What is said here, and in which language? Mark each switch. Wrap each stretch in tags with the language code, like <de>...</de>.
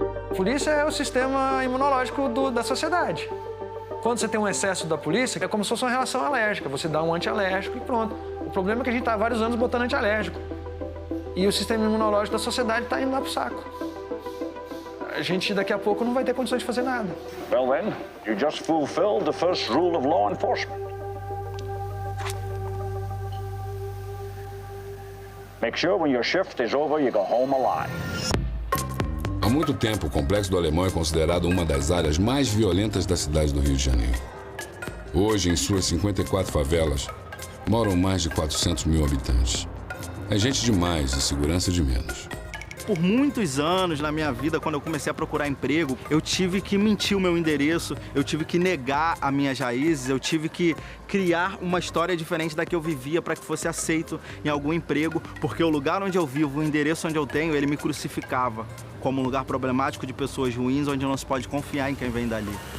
<pt>A polícia é o sistema imunológico da sociedade. Quando você tem um excesso da polícia, é como se fosse uma reação alérgica. Você dá um antialérgico e pronto. O problema é que a gente está há vários anos botando antialérgico. E o sistema imunológico da sociedade está indo lá pro saco. A gente daqui a pouco não vai ter condições de fazer nada.</pt> <en>Well then, you just fulfilled the first rule of law enforcement. Make sure when your shift is over, you go home alive.</en> <pt>Há muito tempo, o Complexo do Alemão é considerado uma das áreas mais violentas da cidade do Rio de Janeiro. Hoje, em suas 54 favelas, moram mais de 400 mil habitantes. É gente de mais e segurança de menos. Por muitos anos na minha vida, quando eu comecei a procurar emprego, eu tive que mentir o meu endereço, eu tive que negar as minhas raízes, eu tive que criar uma história diferente da que eu vivia para que fosse aceito em algum emprego, porque o lugar onde eu vivo, o endereço onde eu tenho, ele me crucificava como um lugar problemático de pessoas ruins, onde não se pode confiar em quem vem dali.</pt>